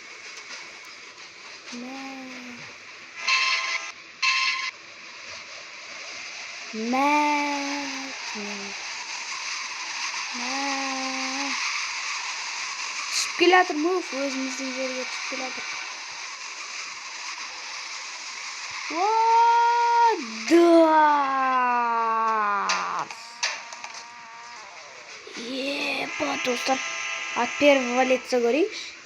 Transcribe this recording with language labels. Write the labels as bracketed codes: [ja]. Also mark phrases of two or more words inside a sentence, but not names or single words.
[kk] Түсіп келатыр мұф, өзіміздің жерге түсіп келатыр. Да! достар, [ru] от первого лица көрейікші.